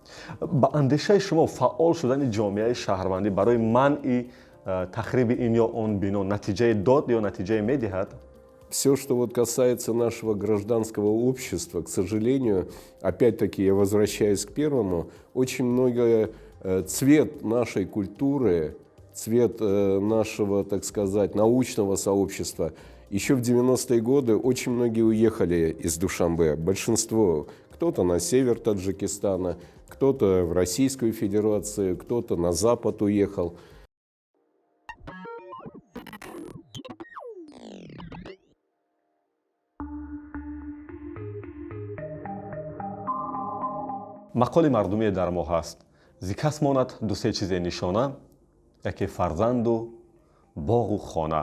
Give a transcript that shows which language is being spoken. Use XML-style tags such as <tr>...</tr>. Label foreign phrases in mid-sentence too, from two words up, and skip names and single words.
<fa>با اندیشه شما فعال شدن جامعه شهروندی برای منع تخریب این یا اون بنا نتیجه داد یا نتیجه میدهد؟</fa> <ru>Все, что вот касается нашего гражданского общества, к сожалению, опять-таки я возвращаюсь к первому, очень многое цвет нашей культуры, цвет нашего, так сказать, научного сообщества. Еще в 90-е годы очень многие уехали из Душанбе. Большинство, кто-то на север Таджикистана, кто-то в Российскую Федерацию, кто-то на запад уехал.</ru> <tg>мақоли мардумие дар мо ҳаст. зи кас монад ду се чизе нишона, яке фарзанду боғу хона.</tg>